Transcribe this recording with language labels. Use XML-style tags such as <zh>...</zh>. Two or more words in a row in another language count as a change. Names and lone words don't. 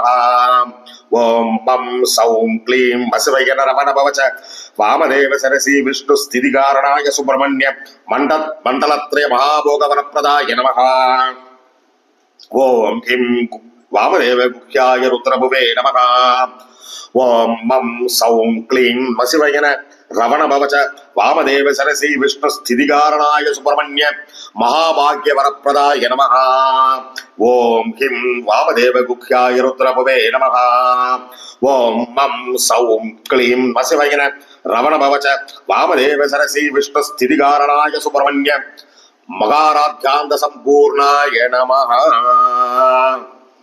<sa>ओम मं सौं क्लीं शिवयन रमणभवच वामदेव सरसी विष्णुस्थितिकारणाय सुब्रह्मण्य मण्डलत्रय महाभोगवरप्रदाय नमः। ओम किं वामदेवगुह्याय रुद्रभुवे नमः। ओम मं सौं क्लीं शिवयन रमणभवच वामदेव सरसि विष्णु स्थितिकारणाय सुब्रह्मण्य महाभाग्य वरप्रदाय नमः. ओं किं वामदेव गुह्याय रुद्रभवे नमः. ओं मं सौं क्लीं वशिवयन रवण भवच वामदेव सरसि विष्णु स्थितिकारणाय सुब्रह्मण्य महाराद्यान्त सम्पूर्णाय नमः.</sa>